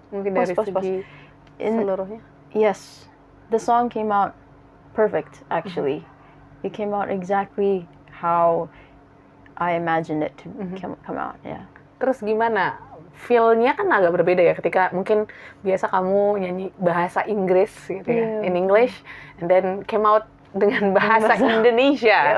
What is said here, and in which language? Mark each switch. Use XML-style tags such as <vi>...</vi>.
<id>Mungkin dari segi seluruhnya?</id> <en>Yes, the song came out perfect, actually. It came out exactly how I imagined it to come out, yeah.</en> <id>Terus gimana? Feel-nya kan agak berbeda ya ketika mungkin biasa kamu nyanyi bahasa Inggris gitu ya,</id> <en>in English, and then came out</en> <id>dengan bahasa Indonesia.</id>